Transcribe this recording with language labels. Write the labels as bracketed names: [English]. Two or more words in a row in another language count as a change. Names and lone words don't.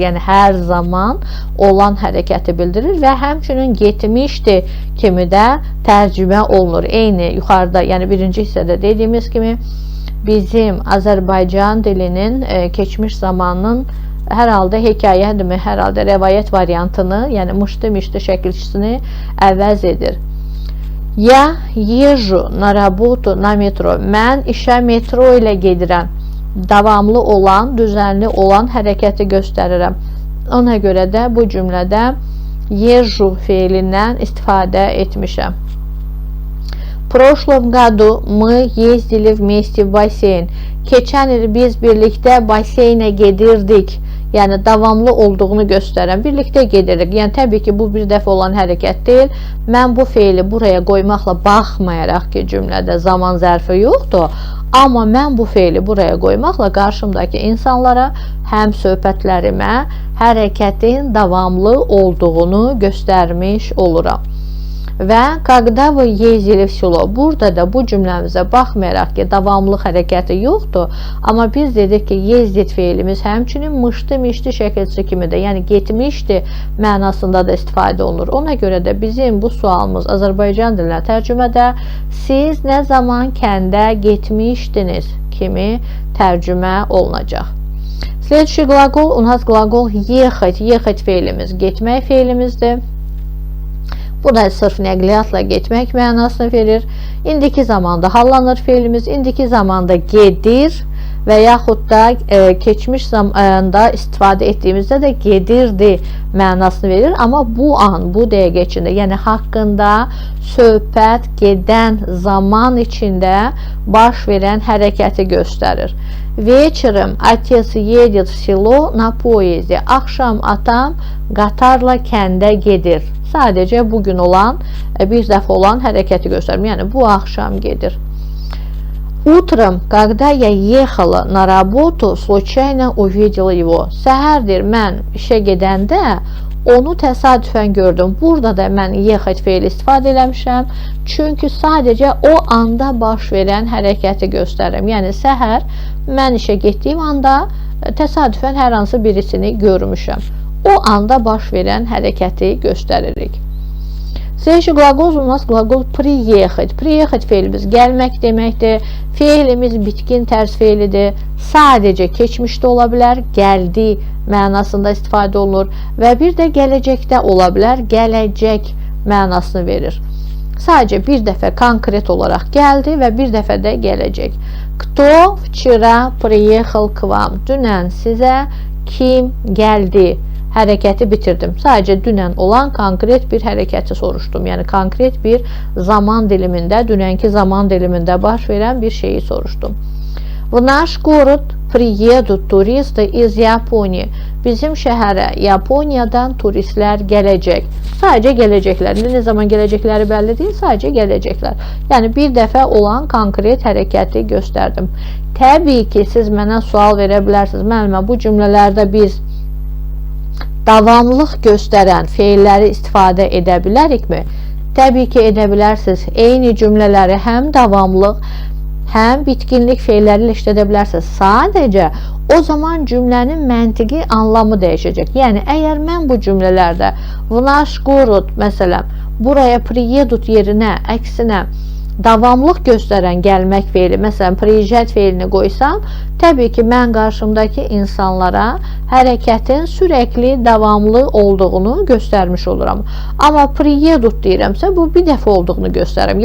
[Azerbaijani] Yəni, hər zaman olan hərəkəti bildirir və həmçinin getmişdi kimi də tərcümə olunur. Eyni yuxarıda, yəni birinci hissədə dediyimiz kimi, bizim Azərbaycan dilinin keçmiş zamanının hər halda hekayədirmi, hər halda rəvayət variantını, yəni mışdı-mışdı şəkilçisini əvəz edir. [Russian] Я езжу на работу на metro. [Azerbaijani] Mən işə metro ilə gedirəm. Davamlı olan, düzənli olan hərəkəti göstərirəm. Ona görə də bu cümlədə езжу feilindən istifadə etmişəm. [Russian] В прошлом году мы ездили вместе в бассейн. [Azerbaijani] Keçən il biz birlikdə baseynə gedirdik. Yəni, davamlı olduğunu göstərən, birlikdə gedirik. Yəni, təbii ki, bu bir dəfə olan hərəkət deyil. Mən bu feili buraya qoymaqla baxmayaraq ki, cümlədə zaman zərfi yoxdur. Amma mən bu feili buraya qoymaqla qarşımdakı insanlara həm söhbətlərimə hərəkətin davamlı olduğunu göstərmiş oluram. [Russian] Və когда вы ездили в село, [Azerbaijani] burada da bu cümləmizə baxmayaraq ki, davamlıq hərəkəti yoxdur, amma biz dedik ki, yezdit feilimiz həmçinin mışdı-mışdı şəkilçisi kimi də, yəni getmişdi mənasında da istifadə olunur. Ona görə də bizim bu sualımız Azərbaycan dilinə tərcümədə siz nə zaman kəndə getmişdiniz kimi tərcümə olunacaq. [Russian] Следующий глагол у нас глагол ехать. [Azerbaijani] Ехать feilimiz getmək feilimizdir. Bu da sırf nəqliyyatla getmək mənasını verir. İndiki zamanda hallanır feilimiz. İndiki zamanda gedir və yaxud da keçmiş zamanda istifadə etdiyimizdə də gedirdi mənasını verir. Amma bu an, bu dəqiqə içində, yəni haqqında söhbət gedən zaman içində baş verən hərəkəti göstərir. [Russian] Вечером отец едет в село на поезде. [Azerbaijani] Axşam atam qatarla kəndə gedir. Sadəcə bugün olan, bir dəfə olan hərəkəti göstərir. Yəni, bu axşam gedir. [Russian] Утром, когда я ехала на работу, случайно увидела его. [Azerbaijani] Səhərdir, mən işə gedəndə onu təsadüfən gördüm. Burada da mən yexət feili istifadə eləmişəm. Çünki sadəcə o anda baş verən hərəkəti göstərirəm. Yəni, səhər mən işə getdiyim anda təsadüfən hər hansı birisini görmüşəm. O anda baş verən hərəkəti göstəririk. [Russian] Следующий глагол у нас глагол приехать. [Azerbaijani] Приехать feilimiz gəlmək deməkdir. Feilimiz bitkin tərs feilidir. Sadəcə keçmişdə ola bilər, gəldi mənasında istifadə olunur və bir də gələcəkdə ola bilər, gələcək mənasını verir. Sadəcə bir dəfə konkret olaraq gəldi və bir dəfə də gələcək. [Russian] Кто вчера приехал к вам? [Azerbaijani] Dünən sizə kim gəldi? Hərəkəti bitirdim. Sadəcə dünən olan konkret bir hərəkəti soruşdum. Yəni, konkret bir zaman dilimində, dünənki zaman dilimində baş verən bir şeyi soruşdum. [Russian] В наш город приедут туристы из Японии. [Azerbaijani] Bizim şəhərə Yaponiyadan turistlər gələcək. Sadəcə gələcəklər. Ne zaman gələcəkləri bəlli deyil, sadəcə gələcəklər. Yəni, bir dəfə olan konkret hərəkəti göstərdim. Təbii ki, siz mənə sual verə bilərsiniz. Müəllimə, bu cümlələrdə biz davamlıq göstərən feilləri istifadə edə bilərikmi? Təbii ki, edə bilərsiniz. Eyni cümlələri həm davamlıq, həm bitkinlik feilləri ilə işlədə bilərsiniz. Sadəcə o zaman cümlənin məntiqi anlamı dəyişəcək. Yəni, əgər mən bu cümlələrdə [Russian] в наш город, [Azerbaijani] məsələn, buraya приедут yerinə, əksinə, davamlıq göstərən gəlmək feili, məsələn, приезжать feilini qoysam, təbii ki, mən qarşımdakı insanlara hərəkətin sürəkli, davamlı olduğunu göstərmiş oluram. Amma приедут deyirəmsə, bu bir dəfə olduğunu göstərirəm.